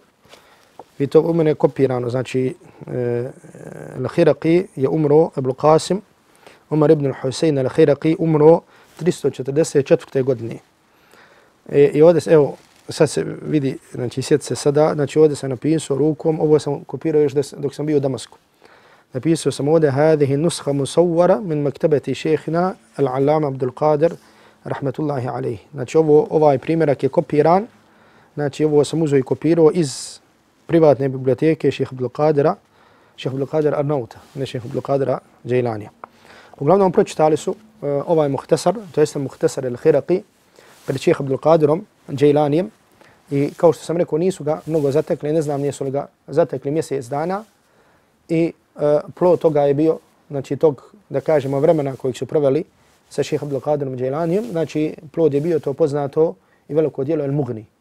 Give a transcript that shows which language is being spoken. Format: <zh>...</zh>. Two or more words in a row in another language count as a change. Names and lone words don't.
<bs>Vidite u mene je kopirano, znači Al-Hiraqi je umro, Abul Qasim, Umar ibn al-Husayn Al-Hiraqi umro 344. godine. I ovdje, evo, sad se vidi, znači sjeti se sada, znači ovdje sam napisao rukom, ovo sam kopirao još dok sam bio u Damasku. Napisao sam ovdje</bs> <ar>هذه النسخة مصورة من مكتبة شيخنا العلامة عبد القادر رحمة الله عليه.</ar> <bs>Znači ovaj primjerak je kopiran, znači ovo sam uzeo i kopirao iz privatne biblioteke šejha Abdul Qadira Arnauta, ne šejha Abdul Qadira Džajlanija. Uglavnom pročitali su ovaj muhtasar, to jest muhtasar al-Hiraqi pred šejhom Abdul Qadirom Džajlanijem i kao što sam rekao nisu ga mnogo zatekli, ne znam nisu li ga zatekli mjesec dana i plod toga je bio, znači tog, da kažemo, vremena kojeg su proveli sa šejhom Abdul Qadirom Džajlanijem, znači plod je bio to poznato i veliko djelo El-Mughni.</bs>